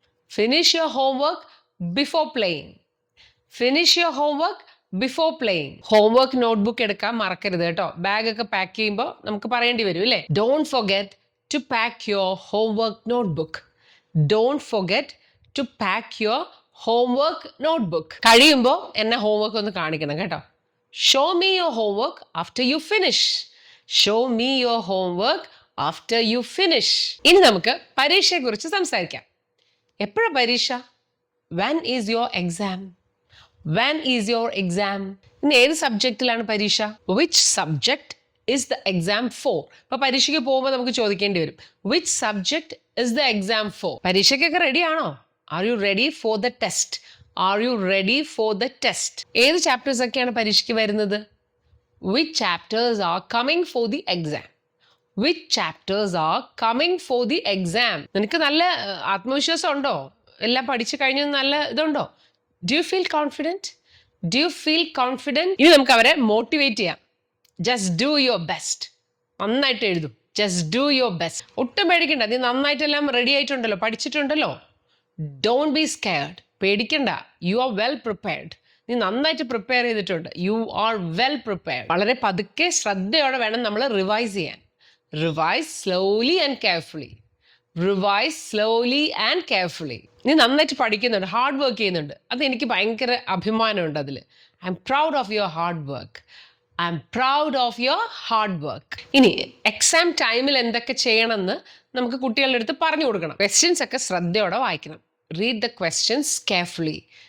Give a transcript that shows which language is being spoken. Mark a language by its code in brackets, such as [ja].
[en] Finish your homework before playing. Finish your homework before playing. [ml] Homework notebook എടുക്കാൻ മറക്കരുത് കേട്ടോ. Bag ഒക്കെ pack ചെയ്യുമ്പോൾ നമുക്ക് പറയേണ്ടി വരും അല്ലേ? [en] Don't forget to pack your homework notebook. Don't forget to pack your homework notebook. [ml] കഴിയുമ്പോൾ എന്നെ ഹോംവർക്ക് ഒന്ന് കാണിക്കണം കേട്ടോ. [en] Show me your homework after you finish. Show me your homework after you finish. [ml] ഇനി നമുക്ക് പരീക്ഷയെക്കുറിച്ച് സംസാരിക്കാം. എപ്പോഴാണ് പരീക്ഷ? [en] When is your exam? When is your exam? [ml] ഇനി ഏത് സബ്ജക്റ്റിലാണ് പരീക്ഷ? [en] Which subject is the exam for? [ml] അപ്പോൾ പരീക്ഷയ്ക്ക് പോകുമ്പോൾ നമുക്ക് ചോദിക്കേണ്ടി വരും, [en] which subject is the exam for? [ml] പരീക്ഷയ്ക്കൊക്കെ ready ആണോ? [en] Are you ready for the test? Are you ready for the test? [ml] ഏത് ചാപ്റ്റേഴ്സ് ഒക്കെയാണ് പരീക്ഷയ്ക്ക് വരുന്നത്? [en] Which chapters are coming for the exam? Which chapters are coming for the exam? [ml] നിനക്ക് നല്ല ആത്മവിശ്വാസം ഉണ്ടോ? എല്ലാം പഠിച്ചു കഴിഞ്ഞു നല്ല ഇതുണ്ടോ? [en] Do you feel confident? Do you feel confident? [ml] ഇനി നമുക്ക് അവരെ മോട്ടിവേറ്റ് ചെയ്യാം. [en] Just do your best. [ml] നന്നായിട്ട് എഴുതും. [en] Just do your best. [ml] ഒട്ടും പേടിക്കണ്ട, നീ നന്നായിട്ടെല്ലാം റെഡി ആയിട്ടുണ്ടല്ലോ, പഠിച്ചിട്ടുണ്ടല്ലോ. [en] Don't be scared. [ml] പേടിക്കണ്ട. [en] You are well prepared. [ml] നീ നന്നായിട്ട് പ്രിപ്പയർ ചെയ്തിട്ടുണ്ട്. [en] You are well prepared. [ml] വളരെ പതുക്കെ ശ്രദ്ധയോടെ വേണം നമ്മൾ റിവൈസ് ചെയ്യാൻ. [en] Revise slowly and carefully. Revise slowly and carefully. [ml] നീ നന്നായിട്ട് പഠിക്കുന്നുണ്ട്, ഹാർഡ് വർക്ക് ചെയ്യുന്നുണ്ട്. അത് എനിക്ക് ഭയങ്കര അഭിമാനമുണ്ട് അതിൽ. [en] I am proud of your hard work. I am proud of your hard work. [ml] ഇനി എക്സാം ടൈമിൽ എന്തൊക്കെ ചെയ്യണമെന്ന് നമുക്ക് കുട്ടികളുടെ അടുത്ത് പറഞ്ഞു കൊടുക്കണം. ക്വസ്റ്റ്യൻസ് ഒക്കെ ശ്രദ്ധയോടെ വായിക്കണം. [en] Read the questions carefully.